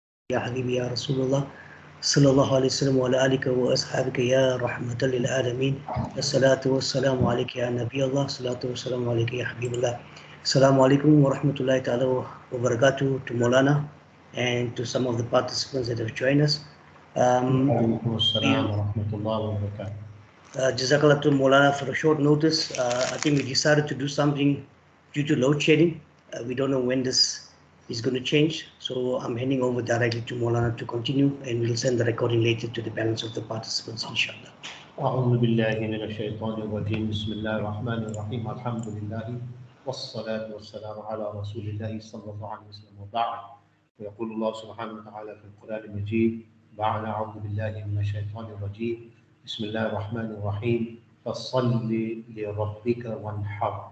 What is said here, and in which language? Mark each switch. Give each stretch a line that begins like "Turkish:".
Arabic: يا حبيبي يا رسول الله صلى الله عليه وسلم وعلى آلك وأصحابك يا رحمة للعالمين. الصلاة والسلام عليك يا نبي الله. الصلاة والسلام عليك يا حبيب الله. السلام عليكم ورحمة الله تعالى وبركاته
English: to Maulana and to some of the participants that have joined us.
Arabic: وعليكم السلام ورحمة الله وبركاته.
English: Jazakallah to Maulana for a short notice. I think we decided to do something due to load shedding. We don't know when this is going to change, so I'm handing over directly to Maulana to continue, and we'll send the recording later to the balance of the participants, inshallah.
Arabic: أعوذ بالله من الشيطان الرجيم بسم الله الرحمن الرحيم الحمد لله والصلاة والسلام على رسول الله صلى الله عليه وسلم وبعد. ويقول الله سبحانه وتعالى في القرآن المجيد بعد أعوذ بالله من الشيطان الرجيم بسم الله الرحمن الرحيم فصل لربك وانحر.